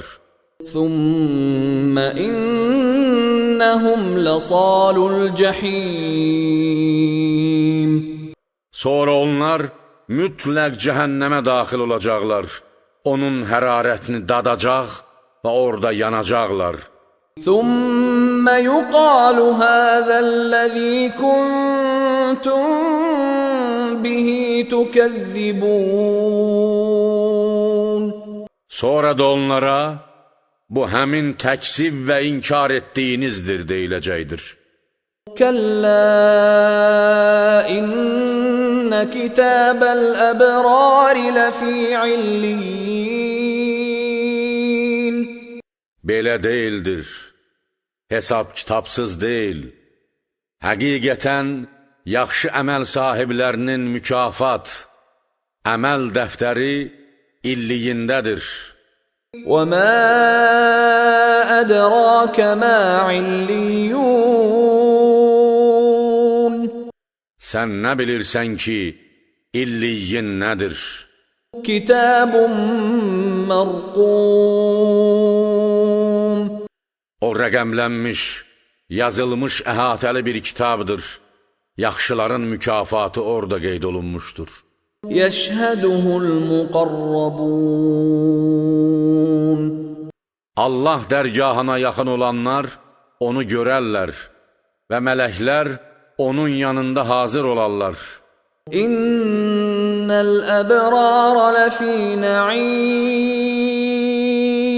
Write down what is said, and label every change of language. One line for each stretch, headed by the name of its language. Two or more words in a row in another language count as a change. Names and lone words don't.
Arabic: ثم إنهم لصالو الجحيم.
Azerbaijani: Sonra onlar mütləq cəhənnəmə daxil olacaqlar. Onun hərarətini dadacaq və orada yanacaqlar.
Arabic: ثم يقال هذا الذي كنتم به تكذبون.
Azerbaijani: Sonra da onlara, bu həmin təksib və inkar etdiyinizdir deyiləcəkdir.
Arabic: كلا إن كتاب الأبرار لفي عليين.
Azerbaijani: Belə deyildir, hesab kitabsız deyil. Həqiqətən, yaxşı əməl sahiblərinin mükafat, əməl dəftəri illiyindədir.
Arabic: وَمَا أَدْرَاكَ مَا عِلِّيُّونَ.
Azerbaijani: Sən nə bilirsən ki, illiyin nədir?
Arabic: كِتَابٌ مَرْقُومٌ.
Azerbaijani: O rəqəmlənmiş, yazılmış əhatəli bir kitabdır. Yaxşıların mükafatı orada qeyd olunmuşdur.
Arabic: يَشْهَدُهُ الْمُقَرَّبُونَ.
Azerbaijani: Allah dərgahına yaxın olanlar onu görərlər və mələklər onun yanında hazır olarlar.
Arabic: إن الأبرار لفي نعيم.